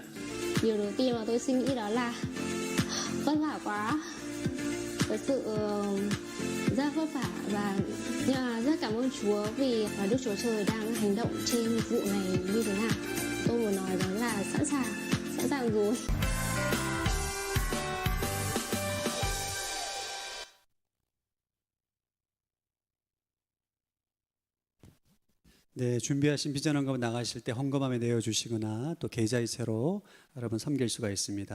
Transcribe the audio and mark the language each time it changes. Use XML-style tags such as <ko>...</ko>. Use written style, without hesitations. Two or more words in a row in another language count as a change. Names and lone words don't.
<vi>Điều đầu tiên mà tôi suy nghĩ đó là vất vả quá, thật sự rất vất vả, và rất cảm ơn Chúa vì Đức Chúa Trời đang hành động trên vụ này như thế nào. Tôi muốn nói rằng là sẵn sàng rồi.</vi> <ko>네, 준비하신 비전헌금 나가실 때 헌금함에 내어주시거나 또 계좌이체로 여러분 섬길 수가 있습니다.</ko>